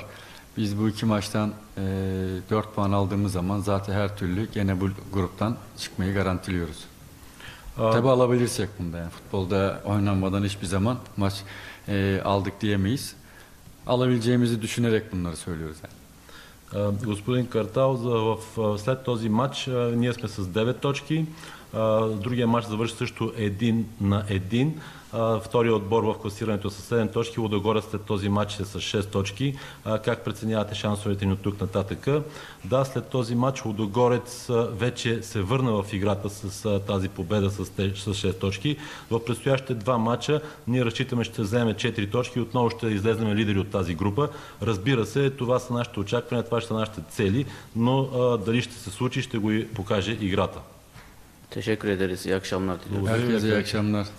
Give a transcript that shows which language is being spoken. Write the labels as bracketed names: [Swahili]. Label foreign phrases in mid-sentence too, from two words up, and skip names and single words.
[Turkish] Biz bu 2 maçtan 4 puan aldığımız zaman zaten her türlü gene bu gruptan çıkmayı garantiliyoruz. Tabi alabilirsek bunda, yani futbolda oynanmadan hiçbir zaman maç aldık diyemeyiz. Alabileceğimizi düşünerek bunları söylüyoruz yani. [Bulgarian] Господин Картал, след този матч ние сме с 9 точки. Другия матч завърши също 1-1. Втория отбор в класирането с 7 точки. Лудогорец след този матч е с 6 точки. Как преценявате шансовете ни от тук нататък? Да, след този матч Лудогорец вече се върна в играта с тази победа с 6 точки. В предстоящите 2 матча ние разчитаме, ще вземем 4 точки и отново ще излезнем лидери от тази група. Разбира се, това са нашите очаквания, това ще са нашите цели, но дали ще се случи, ще го покаже играта. [Turkish] Teşekkür ederiz. İyi akşamlar diliyorum. Herkese iyi akşamlar.